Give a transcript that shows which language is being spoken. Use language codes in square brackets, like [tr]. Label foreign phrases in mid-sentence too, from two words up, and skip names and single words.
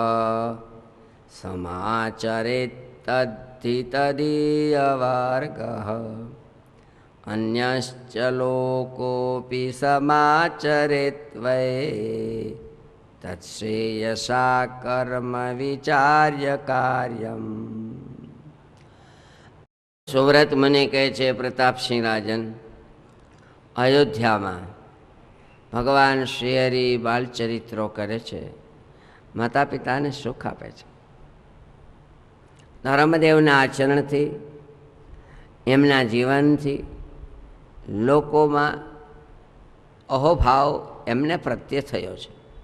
[sa] समाचरेत् तद्धि तदीयवर्गः अन्यश्च लोकोऽपि समाचरेत् वै तत्श्रेयसा कर्म विचार्य कार्यम्। [gu] सुव्रत मुनि કહે છે પ્રતાપસિંહ રાજન, અયોધ્યામાં ભગવાન શ્રીહરિ બાલચરિત્રો કરે છે, માતા પિતાને સુખ આપે છે. ધર્મદેવના આચરણથી, એમના જીવનથી લોકોમાં અહોભાવ એમને પ્રત્યે થયો છે.